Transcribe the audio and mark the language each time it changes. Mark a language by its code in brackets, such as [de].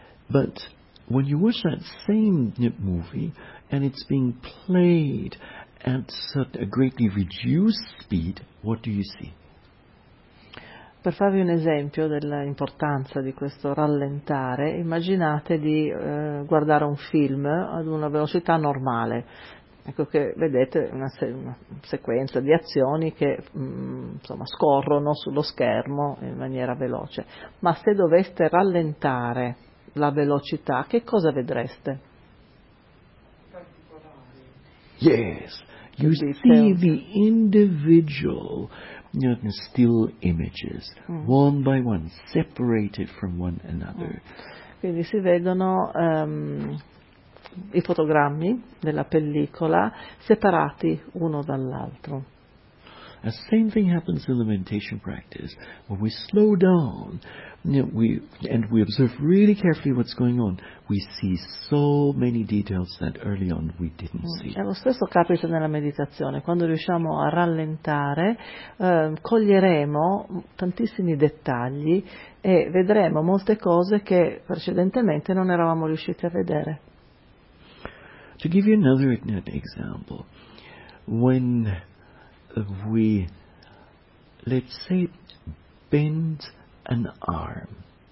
[en] But when you watch that same movie and it's being played at a greatly reduced speed, what do you see? [it] Per farvi un esempio dell'importanza di questo rallentare, immaginate di guardare un film ad una velocità normale. Ecco che vedete una sequenza di azioni che insomma scorrono sullo schermo in maniera veloce. Ma se doveste rallentare la velocità, che cosa vedreste? [en] Yes, you see the individual still images, one by one, separated from one another. [it] Quindi si vedono i fotogrammi della pellicola separati uno dall'altro. [en] The same thing happens in the meditation practice. When we slow down, we observe really carefully what's going on, we see so many details that early on we didn't see. [it] È lo stesso capita nella meditazione. Quando riusciamo a rallentare, coglieremo tantissimi dettagli e vedremo molte cose che precedentemente non eravamo riusciti a vedere. [en] To give you another example, when we, let's say, bend an arm.